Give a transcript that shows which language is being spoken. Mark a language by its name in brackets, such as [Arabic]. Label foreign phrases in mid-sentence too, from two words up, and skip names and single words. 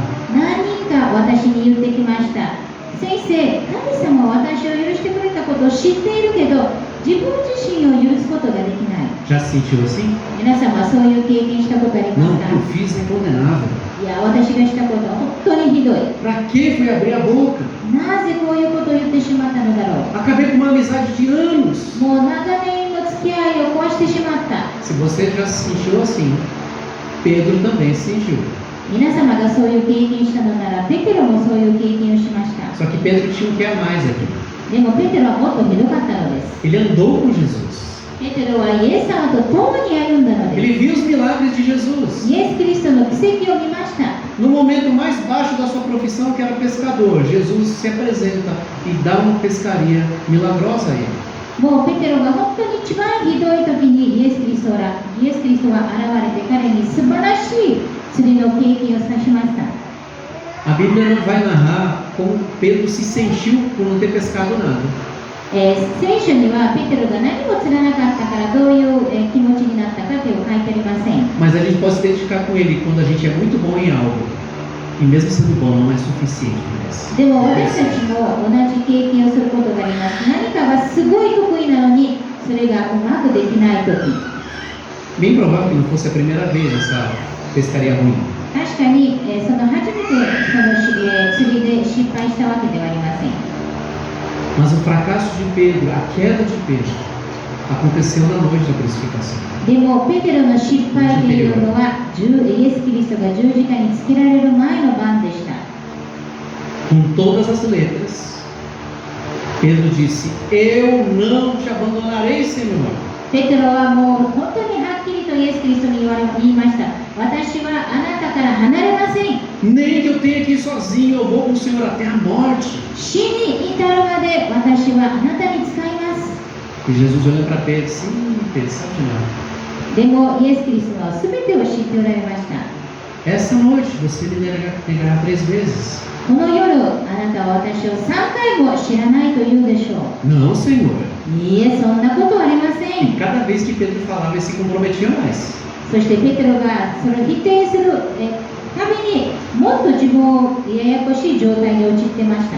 [Japanese] 何人か私に言ってきました。先生、神様は私を許してくれたことを知っているけど自分自身を許すことができない。 [Portuguese] Já se sentiu assim? [Japanese] 皆様はそういう経験したことあります [Portuguese] Não, o [Japanese] か？ [Portuguese] que eu fiz é condenável. [Japanese] いや、私がしたことは本当にひどい。 [Portuguese] Para que fui abrir a boca? [Japanese] なぜこういうことを言ってしまったのだろう。 [Portuguese] Acabei com uma amizade de anos. [Japanese] もう長年の付き合いを壊してしまった。 [Portuguese] Se você já se sentiu assim, Pedro também se sentiu. [Japanese] 皆様がそういう経験したのならペテロもそういう経験をしました。 [Portuguese] Só que Pedro tinha um que a mais aqui. [Japanese] でもペテロはもっとひどかったのです。 [Portuguese] Ele andou com Jesus. [Japanese] ペテロはイエス様と共に歩んだのです。 [Portuguese] Ele viu os milagres de Jesus. [Japanese] イエス・キリストの奇跡を見ました。 [Portuguese] No momento mais baixo da sua profissão, que era pescador, Jesus se apresenta e dá uma pescaria milagrosa a ele. [Japanese] もうペテロが本当に一番ひどい時にイエス・キリストが現れて彼に素晴らしい釣りの経験をさしました。 [Portuguese] A Bíblia não vai narrar como Pedro se sentiu por não ter pescado nada. [Japanese] 聖書にはペテロが何も釣らなかったからどういう気持ちになったかというのを書いてありません。 [Portuguese] Mas a gente pode se identificar com ele quando a gente é muito bom em algo. E mesmo sendo bom, não é suficiente. [Japanese] でも私たちも同じ経験をすることがあります。何かがすごい得意なのにそれがうまくできない時。 [Portuguese] Bem provável que não fosse a primeira vez essa pescaria ruim. [Japanese] 確かに、その初めてその、釣りで失敗したわけではありません。 [Portuguese] Mas o fracasso de Pedro, a queda de Pedro, aconteceu na noite da crucificação. [Japanese] でもペテロの失敗というのはイエス・キリストが十字架につけられる前の晩でした。 [Portuguese] Com todas as letras, Pedro disse: Eu não te abandonarei, Senhor. [Japanese] ペテロはもう本当にはっきりとイエス・キリストに言いました。私はあなたから離れません。 [Portuguese] Nem que eu tenha que ir sozinho, eu vou com o Senhor até a morte. [Japanese] 死に至るまで私はあなたに使います。 [Portuguese] E Jesus olha para Pedro e disse: Pedro, sabe de nada. [Japanese] でもイエス・キリストは全てを知っておられました。 [Portuguese] Essa noite você me negará 3 vezes. [Japanese] この夜あなたは私を3回も知らないと言うでしょう。 [Portuguese] Não, Senhor. [Japanese] いいえ、そんなことはありませ [Portuguese] E [Japanese] ん。 [Portuguese] cada vez que Pedro falava, ele se comprometia mais. [Japanese] そしてペテロがそれを否定するたびにもっと自分をややこしい状態に陥ってました。